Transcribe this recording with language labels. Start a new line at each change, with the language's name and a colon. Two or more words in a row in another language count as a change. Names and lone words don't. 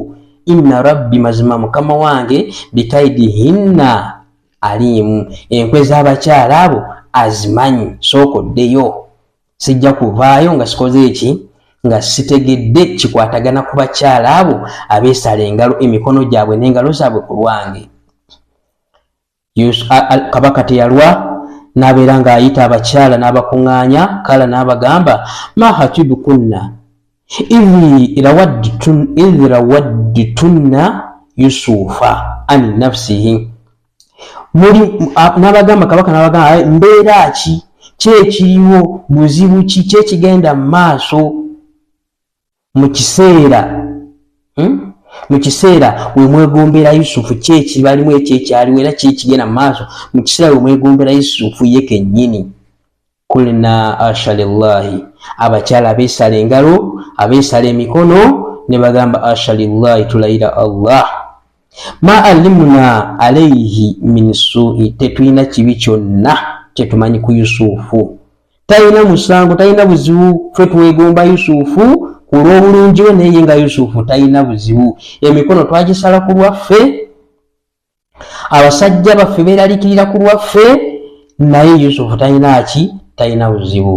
Arabic: إن ربي,
Ganda: mazima mukama wange,
Arabic: بكيدهن عليم,
Ganda: enkwe z'abakyala abo azimanyi, sookoddeyo, sijja kuvaayo nga sikoze eki, nga sitegedde kikwatagana ku bakyala abo abeesala engalo emikono gyabwe n'engalo zaabwe ku lwange. Kabaka teyalwa, n'abeera ng'ayita abakyala n'abakuŋŋaanya. Kala n'abagamba,
Arabic: ما خطبكن إذ راودتن يوسف عن نفسه,
Ganda: n'abagamba kabaka n'abagamba, mbeera ki, kyekiriwo, buzibu ki, kyekigenda mu maaso mu kiseera we mwegombera Yusufu, kyekibalimu ekyekyaliwo era kyekigenda mu maaso mu kiseera we mwegombera Yusufu ye kennyini.
Arabic: قلن حاش لله,
Ganda: abakyala abeesala engalo, abeesala emikono ne bagamba
Arabic: حاش لله,
Ganda: tulayira
Arabic: الله ما علمنا عليه من سوء,
Ganda: tetulina kibi kyonna kyetumanyi ku Yusufu, talina musango, talina buzibu, ffe twegomba Yusufu ku lw'obulungi we, naye nga Yusufu talina buzibu, emikono twagisala ku lwaffe, abasajja baffe beeraliikirira ku lwaffe, naye Yusufu talina ki, talina buzibu.